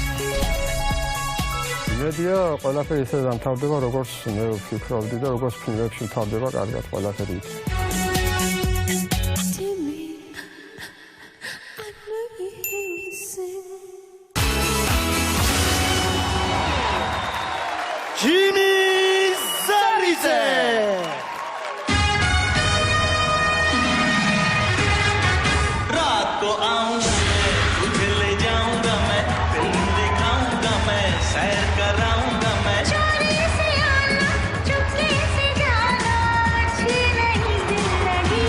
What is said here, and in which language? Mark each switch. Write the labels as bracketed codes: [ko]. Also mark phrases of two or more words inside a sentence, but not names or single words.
[ka] იმედია, ყველაფერი ისე დამთავრდება, როგორც მე ვფიქრობდი და როგორც ფილმებში მთავრდება კარგად ყველაფერი. ჯიმი ზარიძე [hi] रात को आऊंगा मैं तुझे ले जाऊंगा मैं फिल्म दिखाऊंगा मैं सैर कराऊंगा मैं चोरी से आना चुपके से जाना अच्छी नहीं जिंदगी